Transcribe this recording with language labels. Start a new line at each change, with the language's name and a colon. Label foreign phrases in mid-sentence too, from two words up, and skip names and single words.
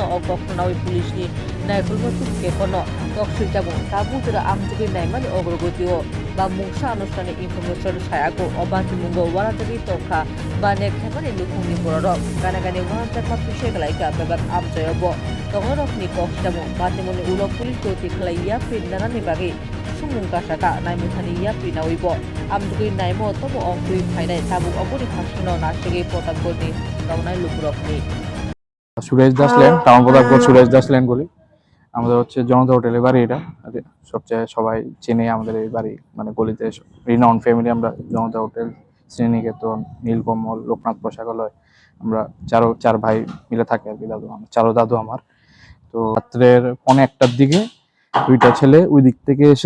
Kok Borok: okoknawi police ni naifulmo tukke kono toksujabu tabu jura amjugi naimani ogrogotio ba mungsa anushtane information sayako obatimungo waratagi tokha ba nek thaimani lukungni borok ganagani waratag prishek laiga bebak amjoyobo tongorok ni kokjamu patimungo ulo police doti khlaiya pindanani bagi sumungka saka naimutani ya pinawibo amjugi naimo tomo ongtui phainai tabu oburi phasino nasigi potagoni tawnai lukurokni
Bangla: সুরেশ দাস লেন টাউন প্রতাপগড় সুরেশ দাস লেন বলি আমাদের হচ্ছে জনতা হোটেলের বাড়ি এটা সবচেয়ে সবাই চেনে আমাদের এই বাড়ি মানে গলিতে
English: renowned family
Bangla: আমরা জনতা হোটেল শ্রীনিকেতন নীলকমল লোকনাথ পোশাকালয় আমরা চার ভাই মিলে থাকি আর কি দাদু আমার তো রাত্রের 1:15টার দিকে দুইটা ছেলে ওই দিক থেকে এসে